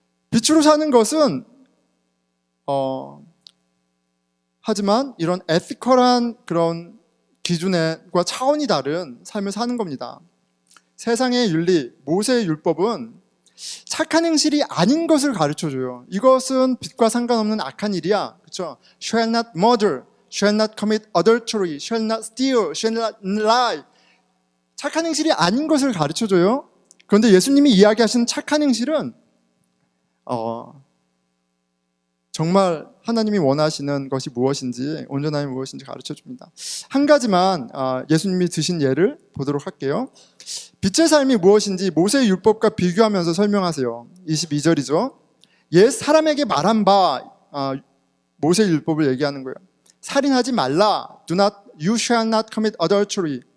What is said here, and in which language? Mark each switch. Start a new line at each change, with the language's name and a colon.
Korean: 빛으로 사는 것은 하지만 이런 에티컬한 그런 기준과 차원이 다른 삶을 사는 겁니다. 세상의 윤리, 모세의 율법은 착한 행실이 아닌 것을 가르쳐줘요. 이것은 빛과 상관없는 악한 일이야. 그렇죠?
English: Shall not murder, shall not commit adultery, shall not steal, shall not lie.
Korean: 착한 행실이 아닌 것을 가르쳐줘요. 그런데 예수님이 이야기하시는 착한 행실은 정말 하나님이 원하시는 것이 무엇인지, 온전함이 무엇인지 가르쳐줍니다. 한 가지만 예수님이 드신 예를 보도록 할게요. 빛의 삶이 무엇인지 모세의 율법과 비교하면서 설명하세요. 22절이죠. 옛 사람에게 말한 바 모세의 율법을 얘기하는 거예요. 살인하지 말라.
English: You shall not commit adultery.